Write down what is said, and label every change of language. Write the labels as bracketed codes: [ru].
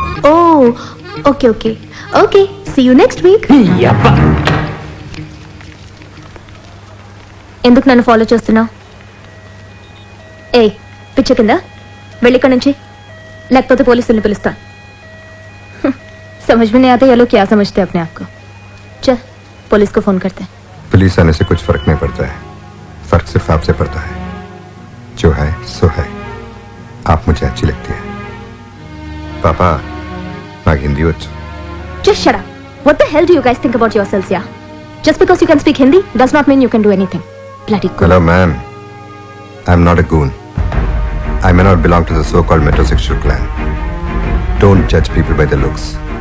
[en] Oh okay okay okay, see you next week. [te] ఎందుకు నన్ను follow చేస్తున్నావు? ఏ పిచ్చ కింద వెళ్ళి ఇక్కడ నుంచి, లేకపోతే పోలీసుల్ని పిలుస్తా. [hi] समझ में नहीं आता ये लोग क्या समझते हैं अपने आप को. चल पुलिस को फोन करते हैं. पुलिस आने से कुछ फर्क नहीं पड़ता है, फर्क सिर्फ आपसे पड़ता है. जो है सो है. आप मुझे अच्छी लगती है. [te] पापा నాకు హిందీ వచ్చు. [en] Just shut up. What the hell do you guys think about yourselves, yeah? Just because you can speak Hindi does not mean you can do anything. Bloody goon. Hello ma'am, I'm not a goon. I may not belong to the so-called metrosexual clan. Don't judge people by their looks.